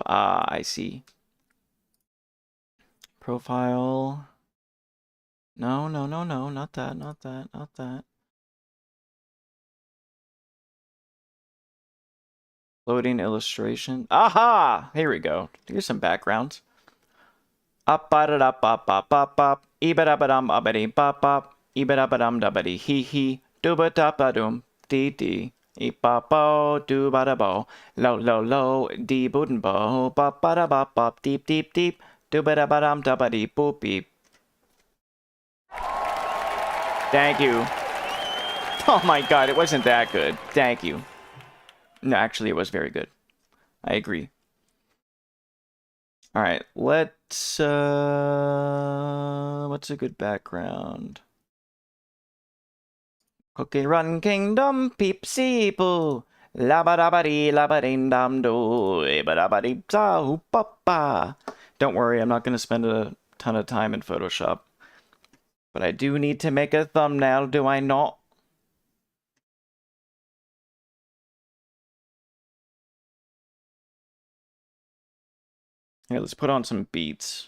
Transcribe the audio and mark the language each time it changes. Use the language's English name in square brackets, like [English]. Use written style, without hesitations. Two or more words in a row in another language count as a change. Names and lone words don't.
[English] Ah, I see. Profile. No, no, no, no, not that, not that, not that. Loading illustration. Aha! Here we go. Here's some backgrounds. Up, ba da da pop, pop, pop, pop. Ibadabadum, abadi, pop, pop. Ibadabadum, dabadi, hee hee. Dooba da ba doom, dee dee. Ipapo, do ba da bo. Low, low, low, dee boodin bo. Bop ba da bop, bop, deep, deep, deep. Dooba da ba dum, dabadi, boop, beep. Thank you. Oh my god, it wasn't that good. Thank you. No, actually, it was very good. I agree. Alright, let's, what's a good background? Cookie Run Kingdom, peepsy poo. Labadabadi, labading dum do. Ebadabadi, za, hoopapa. Don't worry, I'm not going to spend a ton of time in Photoshop. But I do need to make a thumbnail, do I not? Here, let's put on some beats.